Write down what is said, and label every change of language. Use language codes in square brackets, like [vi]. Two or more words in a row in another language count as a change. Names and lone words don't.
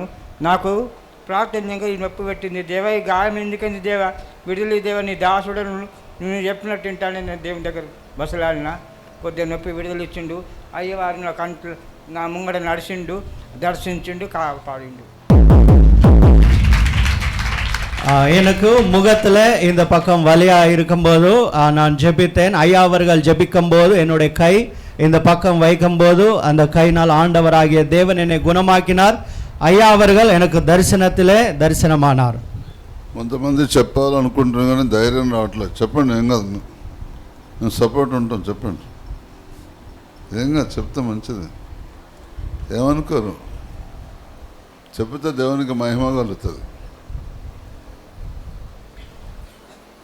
[te] నాకు ప్రార్థన ఈ నొప్పి పెట్టింది. దేవ ఈ గాయం ఎందుకని దేవ విడుదల దేవ, నీ దాసుడను నువ్వు చెప్పినట్టు వింటాను. నేను దేవుని దగ్గర బసలాడిన కొద్దిగా నొప్పి విడుదల ఇచ్చిండు. అయ్యవారు నా కంట్లో నా ముంగడ నడిచిండు, దర్శించిండు, కాపాడిండు. [ta] எனக்கு முகத்தில் இந்த பக்கம் வலியாக இருக்கும்போது நான் ஜெபித்தேன். ஐயா அவர்கள் ஜெபிக்கும் போது என்னுடைய கை இந்த பக்கம் வைக்கும்போது அந்த கையினால் ஆண்டவராகிய தேவன் என்னை குணமாக்கினார். ஐயா அவர்கள் எனக்கு தரிசனத்திலே தரிசனமானார். [te] కొంతమంది చెప్పాలనుకుంటున్నాను కానీ ధైర్యం రావట్లేదు. చెప్పండి, ఏం కాదు, నేను సపోర్ట్ ఉంటాను. చెప్పండి, ఏం కాదు, చెప్తే మంచిది. ఏమనుకోరు, చెప్తే దేవునికి మహిమ కలుగుతుంది.